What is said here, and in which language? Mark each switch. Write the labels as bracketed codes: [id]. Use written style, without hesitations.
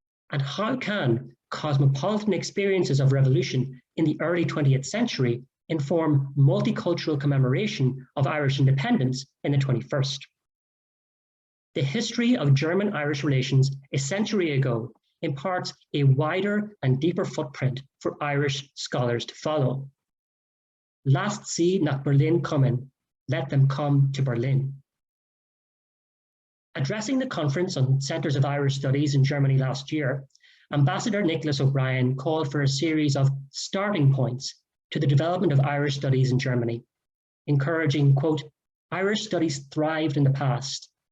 [en] And how can cosmopolitan experiences of revolution in the early 20th century inform multicultural commemoration of Irish independence in the 21st? The history of German-Irish relations a century ago imparts a wider and deeper footprint for Irish scholars to follow. [de] Lasst sie nach Berlin kommen, [en] let them come to Berlin. Addressing the Conference on Centres of Irish Studies in Germany last year, Ambassador Nicholas O'Brien called for a series of starting points to the development of Irish studies in Germany, encouraging, quote, "Irish studies thrived in the past.